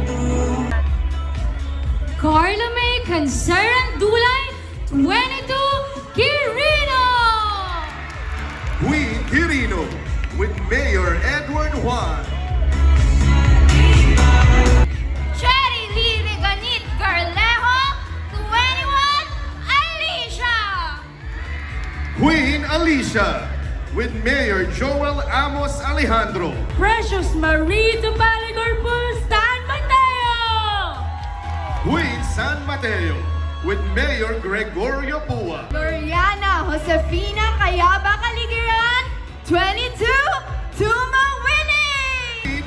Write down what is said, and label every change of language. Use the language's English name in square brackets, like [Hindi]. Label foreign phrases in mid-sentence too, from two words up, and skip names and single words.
[English] Carla May Canceran Dulay, 22, Quirino! Queen Quirino with Mayor Edward Juan. Cherry Lee Reganit Garlejo, 21, Alicia! Queen Alicia with Mayor Joel Amos Alejandro. Precious Marie Tupali Corpus, San Mateo! Queen San Mateo with Mayor Gregorio Pua. Gloriana Josefina Cayaba Caligiran, 22, Tumawini.